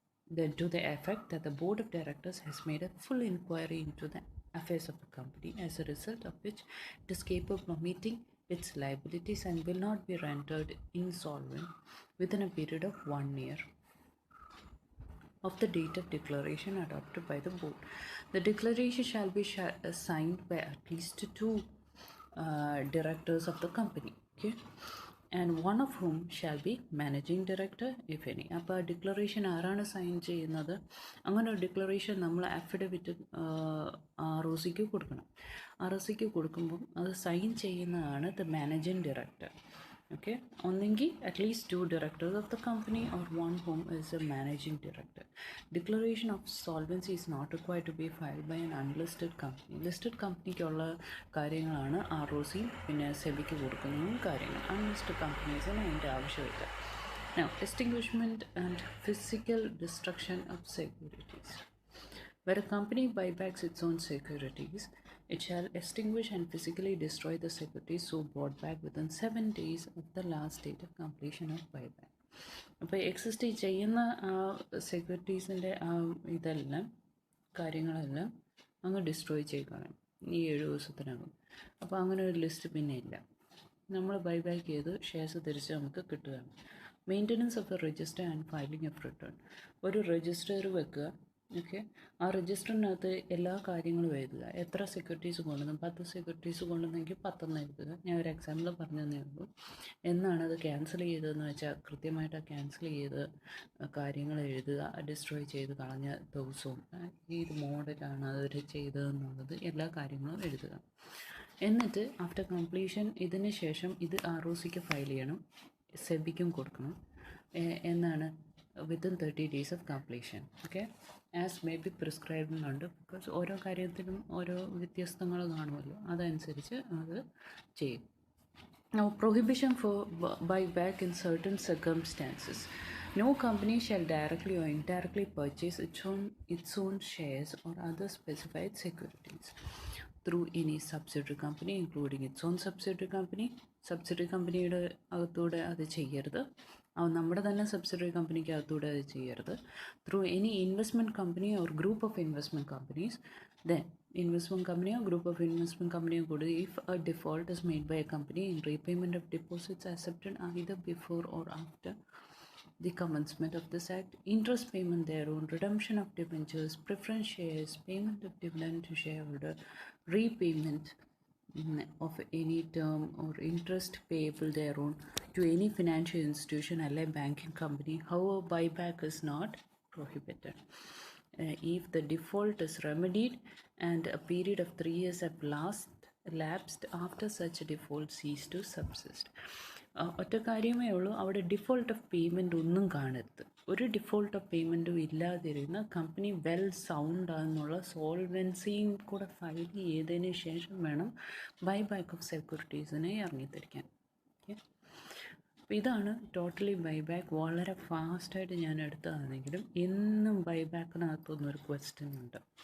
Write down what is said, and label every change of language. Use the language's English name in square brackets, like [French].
[English] Then to the effect that the board of directors has made a full inquiry into the affairs of the company, as a result of which it is capable of meeting its liabilities and will not be rendered insolvent within a period of 1 year of the date of declaration adopted by the board. The declaration shall be signed by at least 2 directors of the company. Okay. And one of whom shall be managing director if any. [Malayalam] അപ്പോൾ ആ declaration ആരാണ് sign ചെയ്യുന്നത്? അങ്ങനെ ഒരു declaration നമ്മൾ affidavit ROCക്ക് കൊടുക്കണം. ROCക്ക് കൊടുക്കുമ്പം അത് സൈൻ ചെയ്യുന്നതാണ് ദ മാനേജിങ് ഡയറക്ടർ. [English] Okay, ഒന്നെങ്കിൽ at least 2 directors of the company or one whom is a managing director. Declaration of solvency is not required to be filed by an unlisted company. [Malayalam] Listed കമ്പനിക്കുള്ള കാര്യങ്ങളാണ് ROC പിന്നെ സെബിക്ക് കൊടുക്കുന്നതും കാര്യങ്ങൾ. Unlisted കമ്പനീസിന് അതിൻ്റെ ആവശ്യമില്ല. [English] Now, extinguishment and physical destruction of securities. Where a company buybacks its own securities, it shall extinguish and physically destroy the securities so bought back within 7 days of the last date of completion of buyback. [Malayalam] അപ്പോൾ exist ചെയ്യുന്ന സെക്യൂരിറ്റീസിൻ്റെ ഇതെല്ലാം കാര്യങ്ങളെല്ലാം അങ്ങ് destroy ചെയ്യണം ഈ 7 ദിവസത്തിനകം. അപ്പോൾ അങ്ങനെ ഒരു ലിസ്റ്റ് പിന്നെ ഇല്ല. നമ്മൾ ബൈബാക്ക് ചെയ്ത് ഷെയർസ് തിരിച്ച് നമുക്ക് കിട്ടുകയാണ്. [English] Maintenance of a register and filing of return. [Malayalam] ഒരു രജിസ്റ്റർ വെക്കുക. ഓക്കെ, ആ രജിസ്റ്ററിനകത്ത് എല്ലാ കാര്യങ്ങളും എഴുതുക. എത്ര സെക്യൂരിറ്റീസ് കൊണ്ടുവന്നു, 10 സെക്യൂരിറ്റീസ് കൊണ്ടുവന്നെങ്കിൽ 10 എഴുതുക. ഞാൻ ഒരു എക്സാമ്പിൾ പറഞ്ഞു തന്നേ ഉള്ളൂ. എന്നാണ് അത് ക്യാൻസൽ ചെയ്തതെന്ന് വെച്ചാൽ കൃത്യമായിട്ട് ക്യാൻസൽ ചെയ്ത് കാര്യങ്ങൾ എഴുതുക. ഡിസ്ട്രോയ് ചെയ്ത് കളഞ്ഞ ദിവസവും ഏത് മോഡലാണ് അവർ ചെയ്തതെന്നുള്ളത് എല്ലാ കാര്യങ്ങളും എഴുതുക. എന്നിട്ട് ആഫ്റ്റർ കംപ്ലീഷൻ ഇതിന് ശേഷം ഇത് ROCക്ക് ഫയൽ ചെയ്യണം, സെബിക്കും കൊടുക്കണം. എന്നാണ് [English] Within 30 days of completion. Okay, as may be prescribe [Malayalam] എന്നുണ്ട്. ബിക്കോസ് ഓരോ കാര്യത്തിലും ഓരോ വ്യത്യസ്തങ്ങൾ കാണുമല്ലോ, അതനുസരിച്ച് അത് ചെയ്യും. [English] Now, prohibition for buyback in certain circumstances. No company shall directly or indirectly purchase its own shares or other specified securities through any subsidiary company, including its own subsidiary company. [Malayalam] Subsidiary കമ്പനിയുടെ അകത്തൂടെ അത് ചെയ്യരുത്. നമ്മുടെ തന്നെ subsidiary കമ്പനിക്ക് അകത്തൂടെ അത് ചെയ്യരുത്. [English] Through any investment company or group of investment companies. Then investment company or group of investment company could, if a default is made by a company in repayment of deposits accepted either before or after the commencement of this act, interest payment thereon, redemption of debentures, preference shares, payment of dividend to shareholder, repayment of any term or interest payable thereon to any financial institution or banking company. However, buyback is not prohibited. If the default is remedied and a period of 3 years have lapsed after such a default cease to subsist. [Malayalam] ഒറ്റ കാര്യമേ ഉള്ളൂ, അവിടെ default of payment ഒന്നും കാണരുത്. ഒരു default of പേയ്മെൻറ്റും ഇല്ലാതിരുന്ന company well sound ആണെന്നുള്ള സോൾവൻസിയും കൂടെ ഫയൽ ചെയ്തതിന് ശേഷം വേണം ബൈബാക്ക് ഓഫ് സെക്യൂരിറ്റീസിനെ ഇറങ്ങിത്തിരിക്കാൻ. ഓക്കെ, അപ്പോൾ ഇതാണ് ടോട്ടലി ബൈബാക്ക്. വളരെ ഫാസ്റ്റായിട്ട് ഞാൻ എടുത്തതാണെങ്കിലും എന്നും ബൈബാക്കിനകത്തൊന്നൊരു ക്വസ്റ്റ്യൻ ഉണ്ട്.